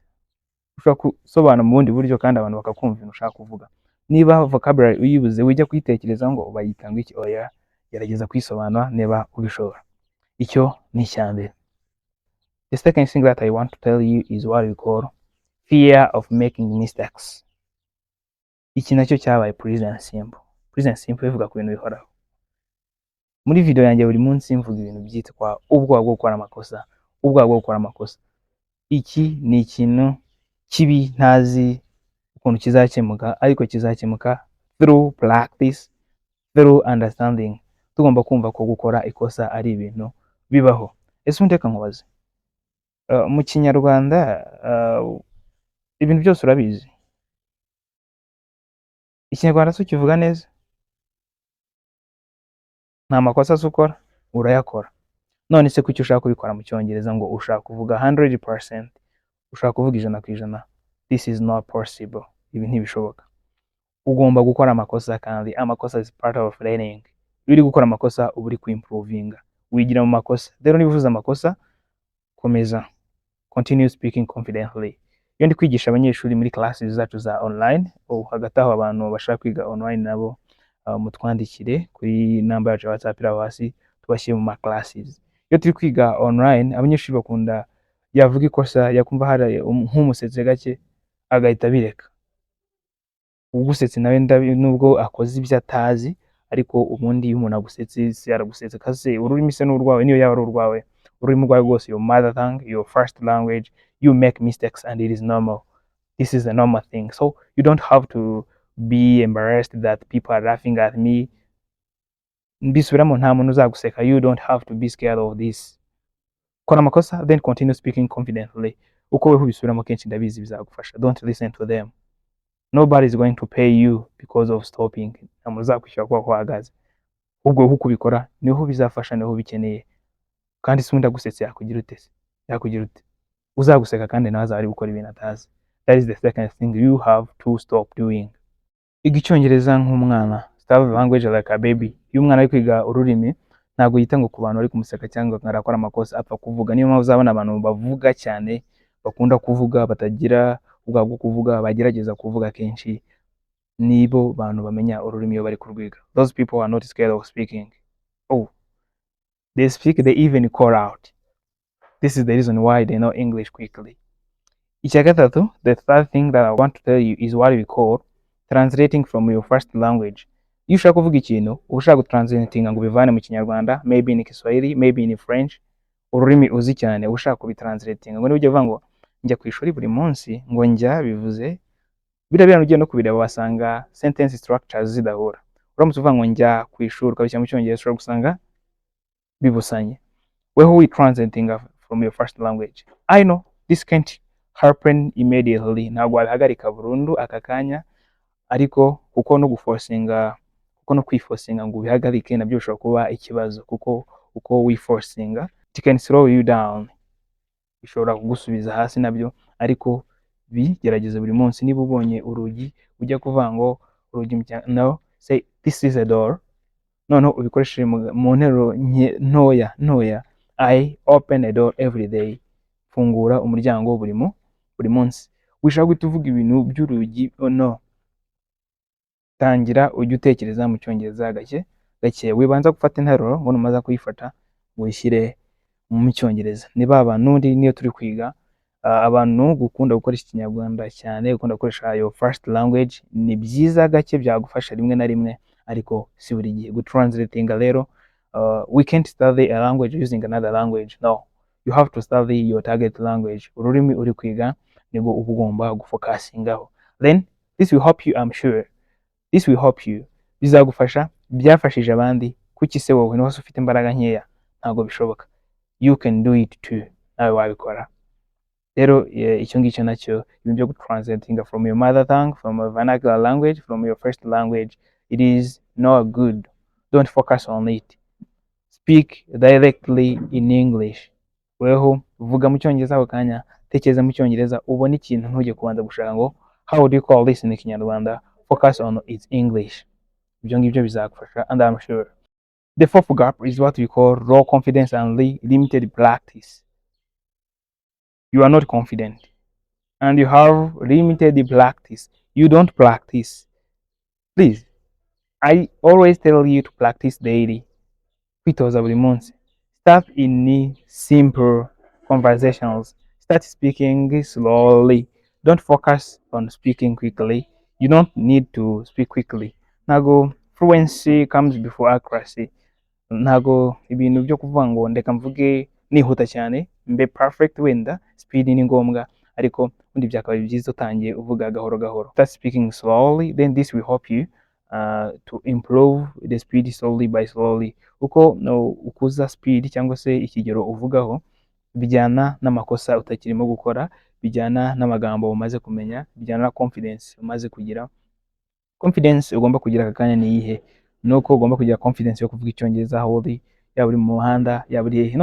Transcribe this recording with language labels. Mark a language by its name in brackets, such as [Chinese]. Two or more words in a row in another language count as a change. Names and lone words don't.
[Kinyarwanda] Ushobora kusobanura mu bundi buryo kandi abantu bakakumva ibintu ushaka kuvuga. Niba vocabulary uyibuze, wijya kwitekereza ngo bayitanga iki, oya, gerageza kwisobanura niba ubishobora. Icyo ni icyambere. [English] The second thing that I want to tell you is what we call fear of making mistakes. [Kinyarwanda] Iki nacyo cyabaye [English] present simple. Present simple [Kinyarwanda] ivuga ku bintu bihoraho. Muri video yanjye buri munsi mvuga ibintu byitwa ubwoba bwo gukora amakosa, ubwoba bwo gukora amakosa. Iki ni ikintu kibi ntazi ukuntu kizakemuka, ariko kizakemuka [English] through practice, through understanding. [Kinyarwanda] Tugomba kumva ko gukora ikosa ari ibintu bibaho. Ese ubundi reka nkubaze, mu kinyarwanda ibintu byose urabizi? Ikinyarwanda se ukivuga neza? Nta makosa se ukora? Urayakora. None se kuki ushaka kubikora mu cyongereza ngo ushaka kuvuga 100%, ushaka kuvuga 100%? [English] This is not possible. [Kinyarwanda] Ibi ntibishoboka. Ugomba gukora amakosa, kandi amakosa [English] is part of learning. [Kinyarwanda] Iyo uri gukora amakosa uba uri kuimprovinga, wigira mu makosa. Rero niba uvuze amakosa, komeza, [English] continue speaking confidently. [Kinyarwanda] Iyo ndi kwigisha abanyeshuri muri classes zacu za online, hagati aho abantu bashaka kwiga online nabo mutwandikire kuri number yacu ya WhatsApp iri aho hasi, tubashyire mu ma classes. Iyo turi kwiga online, abanyeshuri bakunda yavuga ikosa, yakumva hari nk'umusetse gake agahita bireka. Ugusetse nawe nubwo akoze ibyo atazi, ariko ubundi iyo umuntu agusetse se aragusetse kaze ururimi se n'urwawe, niyo yaba ari urwawe, ururimi rwawe rwose, [English] your mother tongue, your first language, you make mistakes and it is normal. This is a normal thing. So you don't have to be embarrassed that people are laughing at me. [Kinyarwanda] Mbisubiramo, nta muntu uzaguseka. [English] You don't have to be scared of this. [Kinyarwanda] Kora amakosa, [English] then continue speaking confidently. [Kinyarwanda] Uko wewe ubisubiramo kenshi ndabizi bizagufasha. [English] Don't listen to them. Nobody is going to pay you because of stopping. [Kinyarwanda] Ntamuntu uzakwishyura kuba uhagaze. Ubwo uko ubikora niho bizafasha, niho bikeneye. Kandi se undi agusetse yakugira ute? Yakugira ute? Uzaguseka kandi nawe azari gukora ibintu atazi. [English] That is the second thing you have to stop doing. [Kinyarwanda] Iga icyongereza nk'umwana. [English] Start language like a baby. [Kinyarwanda] Iyo umwana ari kwiga ururimi, ntabwo yita ngo ku bantu bari kumuseka cyangwa ngo arakora amakosa, apfa kuvuga. Niyo mpamvu uzabona abantu bavuga cyane, bakunda kuvuga, batagira ubwabo bwo kuvuga, bagerageza kuvuga kenshi, nibo bantu bamenya ururimi iyo bari kurwiga. [English] Those people are not scared of speaking. Oh, they speak, they even call out. This is the reason why they know English quickly. [Kinyarwanda] Icya gatatu, [English] the third thing that I want to tell you is what we call translating from your first language. [Kinyarwanda] Iyo ushaka kuvuga ikintu, ushaka gutranslatinga ngo ubivane mu Kinyarwanda, [English] maybe in Kiswahili, maybe in French, [Kinyarwanda] ururimi uzi cyane, ushaka kubitranslatinga. Ngo nibyo uvuga ngo njya ku ishuri buri munsi, ngo njya bivuze biriya ugiye no kubireba wasanga [English] sentence structures [Kinyarwanda] zidahura. Uramutse uvuga ngo njya ku ishuri ukabishyira mu Cyongereza, ushobora gusanga bibusanye. [English] Where we translating from your first language. I know this can't happen immediately. [Kinyarwanda] Ntabwo wabihagarika burundu aka kanya, ariko kuko no guforcinga, kuko no kwiforcinga ngo ubihagarike nabyo bishobora kuba ikibazo, kuko uko wiforcinga [English] it can slow you down, [Kinyarwanda] bishobora kugusubiza hasi nabyo. Ariko bigerageze buri munsi. Niba ubonye urugi ujya kuvuga ngo urugi, no, [English] say this is a door. [Kinyarwanda] Noneho ubikoresheje mu nteruro ntoya. [English] I open a door every day. [Kinyarwanda] Fungura umuryango buri munsi. Wishaka guhita uvuga ibintu by'urugi, no. Tangira ujye utekereza mu Cyongereza gake. Wibanza gufata interuro, ngo numaza kuyifata wishyire mu Cyongereza. Niba abantu niyo turi kwiga, abantu gukunda gukoresha Ikinyarwanda cyane, gukunda gukoresha [English] your first language, [Kinyarwanda] ni byiza gake, byagufasha rimwe na rimwe, ariko si buri gihe. Gutranslatinga rero, [English] we can't study a language using another language. No, you have to study your target language. [Kinyarwanda] Ururimi uri kwiga nibwo uba ugomba gufocusingaho. [English] Then this will help you, I'm sure. This will help you. [Kinyarwanda] Bizagufasha, byafashije abandi. Kuki se wowe niba ufite imbaraga nkeya? Ntabwo bishoboka. [English] You can do it too. [Kinyarwanda] Nawe wabikora. Rero icyo ngicyo nacyo, ibintu byo gutranslatinga [English] from your mother tongue, from a vernacular language, from your first language, it is not good. Don't focus on it. Speak directly in English. [Kinyarwanda] Weho vuga mu Cyongereza ako kanya, tekereza mu Cyongereza, ubone ikintu ntujye kubanza gushaka ngo [English] how do you call this in Kinyarwanda. Focus on its English. [Kinyarwanda] Ibyo ngibyo bizagufasha, [English] and I'm sure. The fourth gap is what we call raw confidence and limited practice. You are not confident and you have limited practice. You don't practice. Please, I always tell you to practice daily. [Kinyarwanda] Kwitoza buri munsi. [English] Start in simple conversations. Start speaking slowly. Don't focus on speaking quickly. You don't need to speak quickly. Ntago fluency comes before accuracy. [Kinyarwanda] Ntago ibintu byo kuvuga ngo ndeka mvuge nihuta cyane, mbe perfect, wenda speed ni ngombwa, ariko ubundi byakabaye byiza utangiye uvuga gahoro gahoro. [English] Start speaking slowly, then this will help you to improve the speed slowly by slowly. [Kinyarwanda] Uko ukuza speed cyangwa se ikigero uvugaho bijyana n'amakosa utakirimo gukora, bijyana n'amagambo umaze kumenya, bijyana na confidence umaze kugira. Confidence ugomba kugira aka kanya ni iyihe? Nuko ugomba kugira confidence yo kuvuga icyongereza aho uri, yaba uri mu muhanda, yaba uri hehe.